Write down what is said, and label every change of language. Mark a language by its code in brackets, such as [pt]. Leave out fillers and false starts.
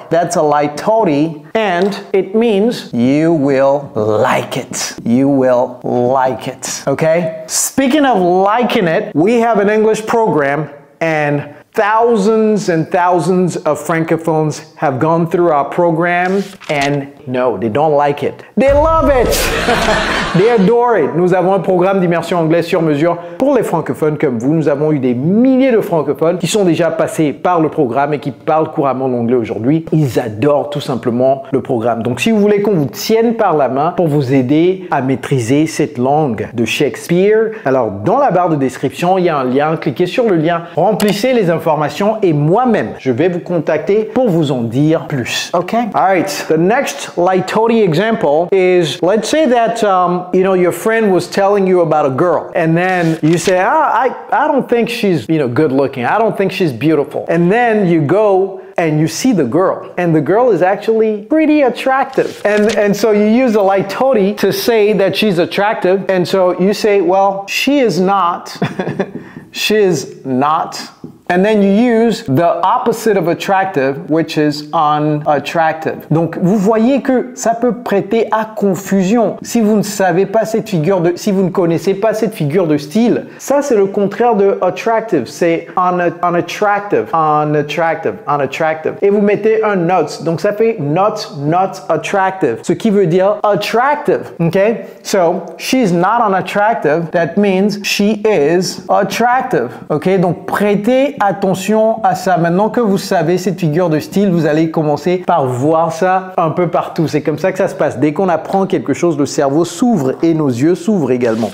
[en] That's a litote and it means you will like it. You will like it. Okay? Speaking of liking it, we have an English program and thousands and thousands of francophones have gone through our program and no, they don't like it. They love it. They adore it. [fr] Nous avons un programme d'immersion anglaise sur mesure pour les francophones comme vous. Nous avons eu des milliers de francophones qui sont déjà passés par le programme et qui parlent couramment l'anglais aujourd'hui. Ils adorent tout simplement le programme. Donc si vous voulez qu'on vous tienne par la main pour vous aider à maîtriser cette langue de Shakespeare, alors dans la barre de description, il y a un lien. Cliquez sur le lien, remplissez les informations et moi-même, je vais vous contacter pour vous en dire plus. [en] Okay? All right. The next litote example is, let's say that your friend was telling you about a girl, and then you say, I don't think she's good looking. I don't think she's beautiful. And then you go and you see the girl, and the girl is actually pretty attractive. And so you use a litote to say that she's attractive, and so you say, well, she is not. She is not. And then you use the opposite of attractive, which is unattractive. [fr] Donc, vous voyez que ça peut prêter à confusion. Si vous ne savez pas si vous ne connaissez pas cette figure de style, ça c'est le contraire de attractive. [en] C'est unattractive, unattractive, unattractive. [fr] Et vous mettez un not. Donc, ça fait [en] not attractive. [fr] Ce qui veut dire attractive. Okay? [en] So, she's not unattractive. That means she is attractive. Okay? [fr] Donc, prêtez attention à ça. Maintenant que vous savez cette figure de style, vous allez commencer par voir ça un peu partout. C'est comme ça que ça se passe. Dès qu'on apprend quelque chose, le cerveau s'ouvre et nos yeux s'ouvrent également.